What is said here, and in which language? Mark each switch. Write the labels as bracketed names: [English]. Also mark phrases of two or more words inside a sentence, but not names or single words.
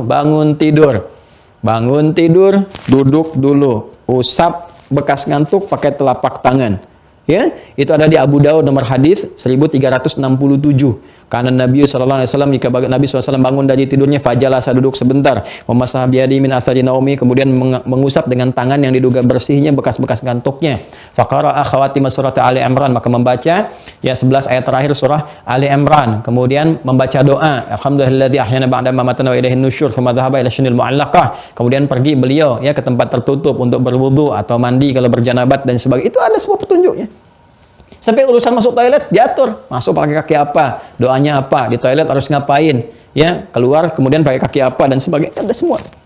[Indonesian] Bangun tidur. Bangun tidur, duduk dulu. Usap bekas ngantuk pakai telapak tangan. Ya, itu ada di Abu Daud nomor hadis 1367. Karena Nabi SAW, jika Nabi SAW bangun dari tidurnya, fajalasa, duduk sebentar, [Arabic] مسح بيده من أثر نومه, [Indonesian] kemudian mengusap dengan tangan yang diduga bersihnya bekas-bekas ngantuknya. [Arabic] فقرأ خواتيم سورة آل عمران, [Indonesian] maka membaca ya 11 ayat terakhir surah Ali Imran, kemudian membaca doa, [Arabic] الحمد لله الذي أحيانا بعد ما أماتنا وإليه النشور ثم ذهب إلى الشن المعلقة. [Indonesian] Kemudian pergi beliau ya ke tempat tertutup untuk berwudu atau mandi kalau berjanabat dan sebagainya. Itu ada semua petunjuknya. Sampai urusan masuk toilet diatur, masuk pakai kaki apa, doanya apa, di toilet harus ngapain, ya, keluar kemudian pakai kaki apa dan sebagainya, ada semua.